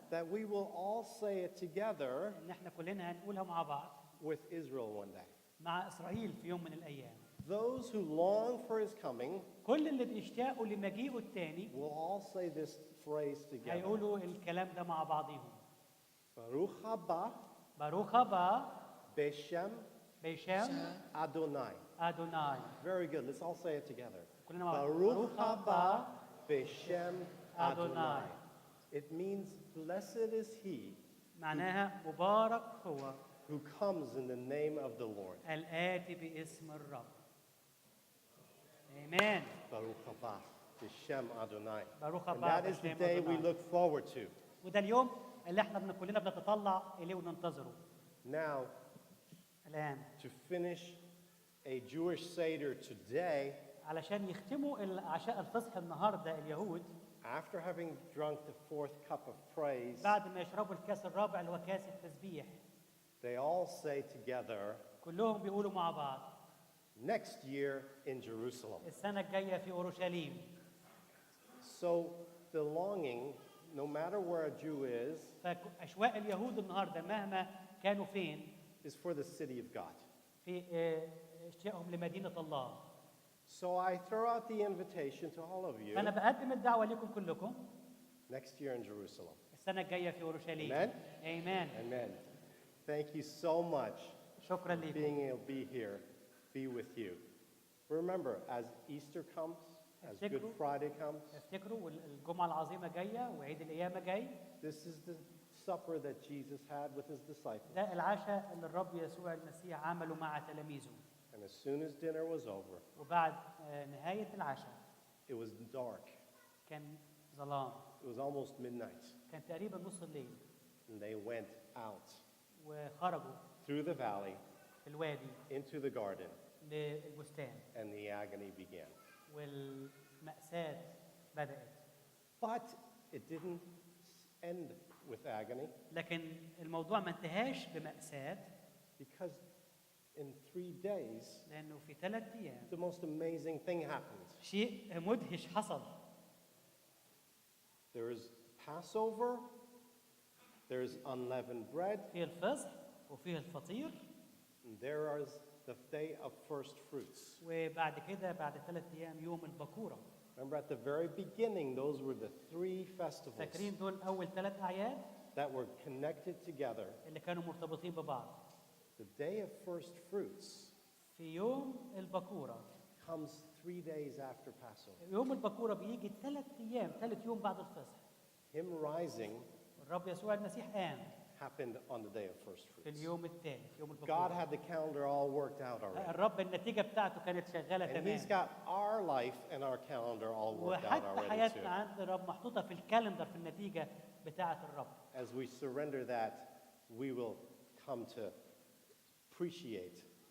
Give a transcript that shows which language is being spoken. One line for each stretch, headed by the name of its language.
English: that we will all say it together
Arabic: إن إحنا كلنا هنقولها مع بعض
English: with Israel one day.
Arabic: مع إسرائيل في يوم من الأيام.
English: Those who long for his coming
Arabic: كل اللي بيشتاقوا لمجيئه الثاني
English: will all say this phrase together.
Arabic: هيقولوا الكلام ده مع بعضهم.
Hebrew: Baruch haba باروخ با Beshem بيشام Adonai. أدوناي.
English: Very good. Let's all say it together.
Arabic: كلنا مع بعض.
Hebrew: Baruch haba Beshem Adonai.
English: Adonai. It means blessed is he
Arabic: معناها مبارك هو
English: who comes in the name of the Lord.
Arabic: الآتي باسم الرب. آمين.
Hebrew: Baruch haba Beshem Adonai. Baruch
English: And that is the
Hebrew: Beshem
English: day we
Hebrew: Adonai.
English: look forward to.
Arabic: وده اليوم اللي احنا كلنا بنتطلع إليه وننتظره.
English: Now,
Arabic: الآن
English: to finish a Jewish Seder today,
Arabic: علشان يختموا عشاء الفصح النهارده اليهود
English: after having drunk the fourth cup of praise,
Arabic: بعد ما يشربوا الكاس الرابع اللي هو كاس التسبيح
English: they all say together,
Arabic: كلهم بيقولوا مع بعض
English: next year in Jerusalem.
Arabic: السنة الجاية في أورشليم.
English: So the longing, no matter where a Jew is,
Arabic: فأشواق اليهود النهارده مهما كانوا فين
English: is for the city of God.
Arabic: في اشتياقهم لمدينة الله.
English: So I throw out the invitation to all of you
Arabic: فأنا بقدم الدعوة لكم كلكم
English: next year in Jerusalem.
Arabic: السنة الجاية في أورشليم.
English: Amen.
Arabic: آمين.
English: Amen. Thank you so much
Arabic: شكرا
English: for
Arabic: لكم.
English: being able to be here, be with you. Remember, as Easter comes, as Good Friday comes,
Arabic: افتكروا والجمعة العظيمة جاية وعيد القيامة جاي.
English: this is the supper that Jesus had with his disciples.
Arabic: ده العشاء اللي الرب يسوع المسيح عمله مع تلاميذه.
English: And as soon as dinner was over,
Arabic: وبعد نهاية العشاء
English: it was dark.
Arabic: كان ظلام.
English: It was almost midnight.
Arabic: كان تقريبا نص الليل.
English: And they went out
Arabic: وخرجوا
English: through the valley
Arabic: في الوادي
English: into the garden,
Arabic: للبستان.
English: and the agony began.
Arabic: والمأساة بدأت.
English: But it didn't end with agony,
Arabic: لكن الموضوع ما انتهاش بمأساة
English: because in 3 days,
Arabic: لأنه في 3 أيام
English: the most amazing thing happened.
Arabic: شيء مدهش حصل.
English: There is Passover, there is unleavened bread,
Arabic: فيه الفصح وفيه الفطير.
English: and there is the day of first fruits.
Arabic: وبعد كده بعد 3 أيام يوم البكورة.
English: Remember, at the very beginning, those were the 3 festivals
Arabic: فاكرين دول أول 3 أعياد
English: that were connected together.
Arabic: اللي كانوا مرتبطين ببعض.
English: The day of first fruits
Arabic: في يوم البكورة.
English: comes 3 days after Passover.
Arabic: يوم البكورة بيجي 3 أيام، 3 يوم بعد الفصح.
English: Him rising
Arabic: الرب يسوع المسيح قام
English: happened on the day of first
Arabic: في
English: fruits.
Arabic: اليوم الثالث يوم
English: God
Arabic: البكورة.
English: had the calendar all worked out already.
Arabic: الرب النتيجة بتاعته كانت شغالة
English: And He's
Arabic: تمام.
English: got our life and our calendar all worked out
Arabic: وحتى
English: already
Arabic: حياتنا
English: too.
Arabic: عند الرب محطوطة في الكالندر في النتيجة بتاعة الرب.
English: As we surrender that, we will come to appreciate